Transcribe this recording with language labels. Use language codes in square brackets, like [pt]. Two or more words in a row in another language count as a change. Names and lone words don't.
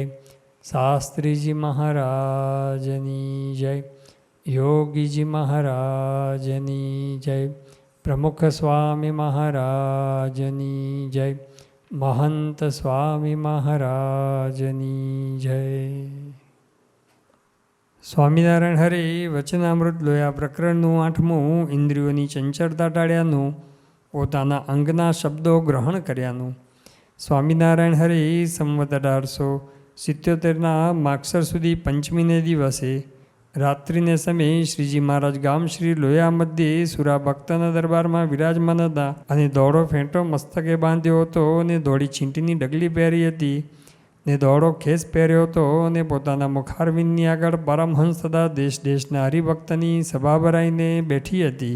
[gu] શાસ્ત્રી જી મહારાજની જય। યોગી જી મહારાજની જય। પ્રમુખ સ્વામી મહારાજની જય। મહંત સ્વામી મહારાજની જય। સ્વામિનારાયણ હરિ વચનામૃત લોયા પ્રકરણનું 8મું ઇન્દ્રિયોની ચંચળતા ટાળ્યાનું પોતાના અંગના શબ્દો ગ્રહણ કર્યાનું। સ્વામિનારાયણ હરિ સંવત 1877ના માગસર સુધી પંચમીને દિવસે રાત્રિને સમયે શ્રીજી મહારાજ ગામ શ્રી લોયા મધ્યે સુરા ભક્તના દરબારમાં વિરાજમાન હતા અને દોડો ફેંટો મસ્તકે બાંધ્યો હતો અને ધોળી છીંટીની ડગલી પહેરી હતી ને દોડો ખેસ પહેર્યો હતો અને પોતાના મુખારવિંદની આગળ પરમહંસ તથા દેશ દેશના હરિભક્તની સભા ભરાઈને બેઠી હતી।